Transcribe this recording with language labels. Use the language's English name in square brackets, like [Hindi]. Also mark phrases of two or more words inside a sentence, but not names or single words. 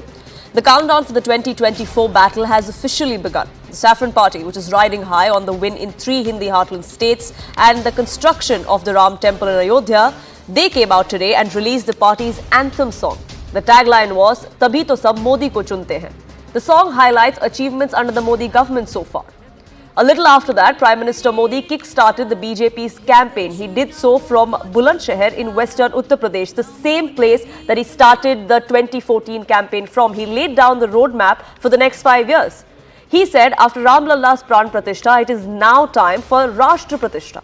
[English] The countdown for the 2024 battle has officially begun. The Saffron Party, which is riding high on the win in 3 Hindi heartland states and the construction of the Ram Temple in Ayodhya, they came out today and released the party's anthem song. The tagline was, [Hindi] "तभी तो सब मोदी को चुनते हैं." [English] The song highlights achievements under the Modi government so far. A little after that, Prime Minister Modi kick-started the BJP's campaign. He did so from Bulandshahr in western Uttar Pradesh, the same place that he started the 2014 campaign from. He laid down the roadmap for the next 5 years. He said, after Ram Lalla's [Hindi] प्राण प्रतिष्ठा, [English] it is now time for [Hindi] राष्ट्र प्रतिष्ठा.